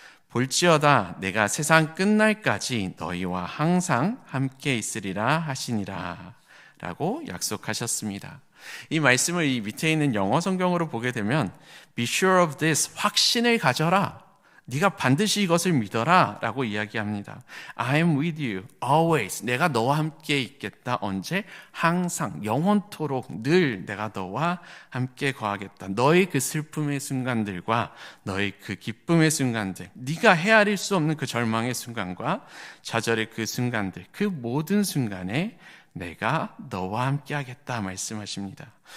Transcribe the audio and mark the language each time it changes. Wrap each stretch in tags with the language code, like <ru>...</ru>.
<ko>볼지어다 내가 세상 끝날까지 너희와 항상 함께 있으리라 하시니라 라고 약속하셨습니다. 이 말씀을 이 밑에 있는 영어 성경으로 보게 되면</ko> <en>Be sure of this,</en> <ko>확신을 가져라, 네가 반드시 이것을 믿어라 라고 이야기합니다.</ko> <en>I am with you always,</en> <ko>내가 너와 함께 있겠다. 언제? 항상, 영원토록 늘 내가 너와 함께 거하겠다. 너의 그 슬픔의 순간들과 너의 그 기쁨의 순간들, 네가 헤아릴 수 없는 그 절망의 순간과 좌절의 그 순간들, 그 모든 순간에 내가 너와 함께 하겠다 말씀하십니다.</ko>